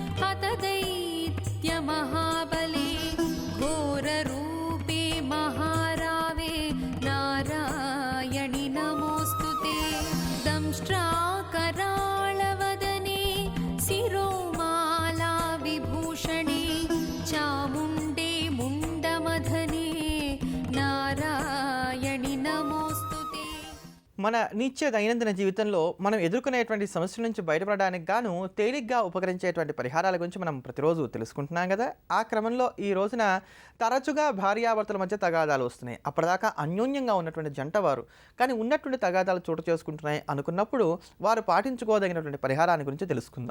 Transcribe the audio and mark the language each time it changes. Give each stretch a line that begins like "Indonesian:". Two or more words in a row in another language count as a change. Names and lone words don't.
Sanskrit: हतदैत्यमहाबले घोररूपे महारावे नारायणि नमोऽस्तुते दंष्ट्राकराळवदने शिरोमाला विभूषणे चामुण्डे मुण्डमधने नारायणि नमोऽस्तुते.
Telugu: మన నిత్య దైనందిన జీవితంలో మనం ఎదుర్కొనేటువంటి సమస్యల నుంచి బయటపడడానికి గాను తేలిగ్గా ఉపకరించేటువంటి పరిహారాల గురించి మనం ప్రతిరోజు తెలుసుకుంటున్నాం కదా. ఆ క్రమంలో ఈ రోజున తరచుగా భార్యాభర్తల మధ్య తగాదాలు వస్తున్నాయి. అప్పటిదాకా అన్యోన్యంగా ఉన్నటువంటి జంట వారు కానీ ఉన్నటువంటి తగాదాలు చోటు చేసుకుంటున్నాయి అనుకున్నప్పుడు వారు పాటించుకోదగినటువంటి పరిహారాన్ని గురించి తెలుసుకుందాం.